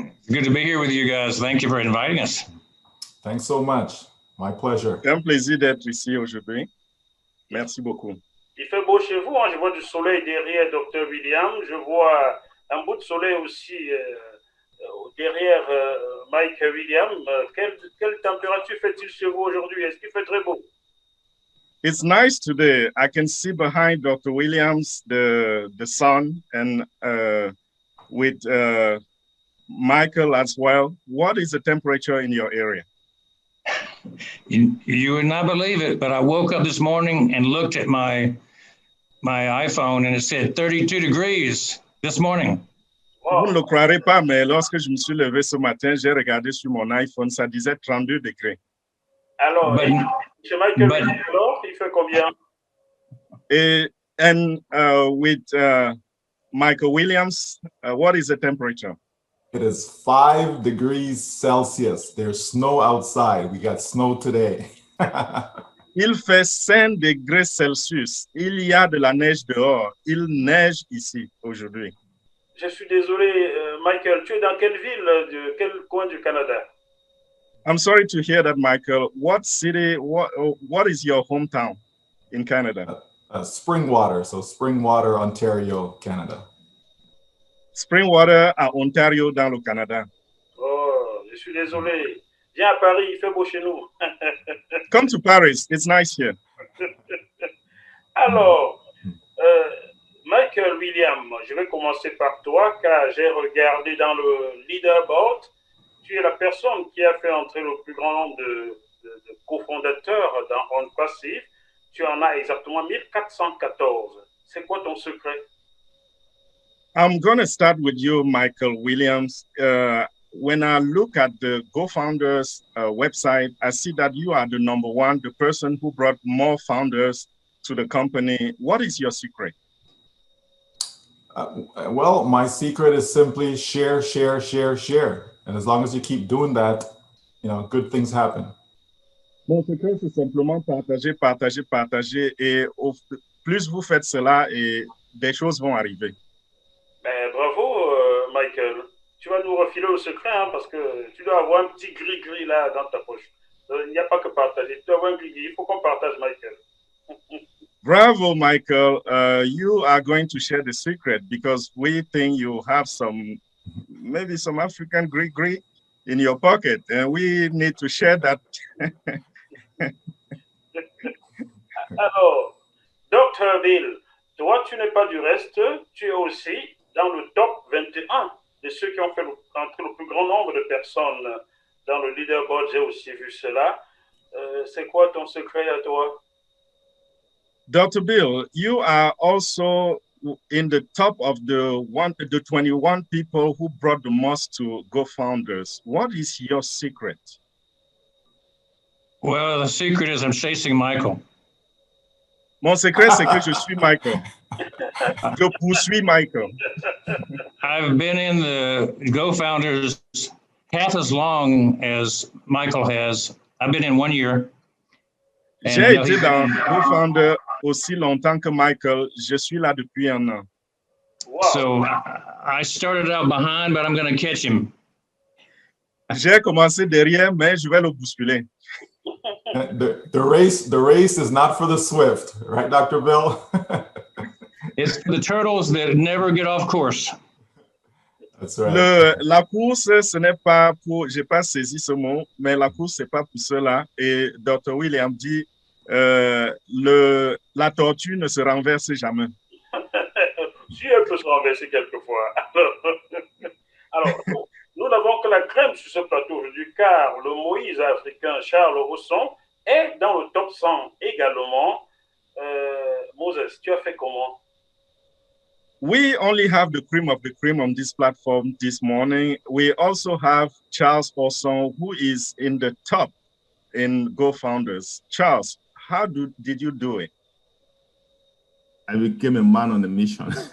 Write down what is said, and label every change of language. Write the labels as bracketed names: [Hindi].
[English] Good to be here with you guys. Thank you for inviting us. Thanks so much. My pleasure. [French] C'est un plaisir d'être ici aujourd'hui. Merci beaucoup. Il fait beau chez vous, hein? Je vois du soleil derrière Dr. Williams. Je vois un bout de soleil aussi derrière Mike Williams. Quelle température fait-il chez vous aujourd'hui? Est-ce qu'il fait très beau? [English] It's nice today. I can see behind Dr. Williams the sun and with Michael as well. What is the temperature in your area? You would not believe it, but I woke up this morning and looked at my iPhone and it said 32 degrees this morning. Wow. [French] Vous ne le croirez pas, mais lorsque je me suis levé ce matin, j'ai regardé sur mon iPhone, ça disait 32 degrés. Alors, chez Michael, alors, il fait combien? [English] And with Michael Williams, what is the temperature? It is 5 degrees Celsius. There's snow outside. We got snow today. [French] Il fait 5 degrés Celsius. Il y a de la neige dehors. Il neige ici aujourd'hui. Je suis désolé, Michael. Tu es dans quelle ville, de quel coin du Canada? [English] I'm sorry to hear that, Michael. What city, what is your hometown in Canada? Springwater. So Springwater, Ontario, Canada. [French] Springwater à Ontario, dans le Canada. Oh, je suis désolé. Viens à Paris, il fait beau chez nous. [English] Come to Paris, it's nice here. [French] Alors, Michael Williams, je vais commencer par toi, car j'ai regardé dans le leaderboard. Tu es la personne qui a fait entrer le plus grand nombre de cofondateurs dans On Passive. Tu en as exactement 1414. C'est quoi ton secret? [English] I'm going to start with you, Michael Williams. When I look at the GoFounders website, I see that you are the number one, the person who brought more founders to the company. What is your secret? Well, my secret is simply share, share, share, share. And as long as you keep doing that, you know, good things happen. [French] Mon secret, c'est simplement partager, partager, partager. Et plus vous faites cela, et des choses vont arriver. Ben, bravo, Michael. Tu vas nous refiler le secret, hein, parce que tu dois avoir un petit gris-gris là dans ta poche. Il n'y a pas que partager. Tu dois avoir un gris-gris. Il faut qu'on partage, Michael. Bravo, Michael. [English] You are going to share the secret because we think you have maybe some African gris-gris in your pocket, and we need to share that. [French] Alors, Dr. Bill, toi, tu n'es pas du reste. Tu es aussi dans le top 21 de ceux qui ont fait entrer le plus grand nombre de personnes dans le leaderboard. J'ai aussi vu cela. C'est quoi ton secret à toi? [English] Dr. Bill, you are also in the top of the 21 people who brought the most to GoFounders. What is your secret? Well, the secret is I'm chasing Michael. [French] Mon secret, c'est que je suis Michael. Je poursuis Michael. [English] I've been in the GoFounders half as long as Michael has. I've been in 1 year, [French] J'ai été dans GoFounder aussi longtemps que Michael. Je suis là depuis un an. Wow. [English] So I started out behind, but I'm going to catch him. [French] J'ai commencé derrière, mais je vais le bousculer. [English] The race is not for the swift, right, Dr. Bill? It's the turtles that never get off course. That's right. [French] La course, ce n'est pas pour, j'ai pas saisi ce mot, mais la course, c'est pas pour cela. Et Dr. William dit, la tortue ne se renverse jamais. Si elle peut se renverser quelquefois. Alors, nous n'avons que la crème sur ce plateau aujourd'hui, car le Moïse africain Charles Rosson est dans le top 100 également. Moses, tu as fait comment? [English] We only have the cream of the cream on this platform this morning. We also have Charles Rosson, who is in the top in GoFounders. Charles, how did you do it? I became a man on a mission.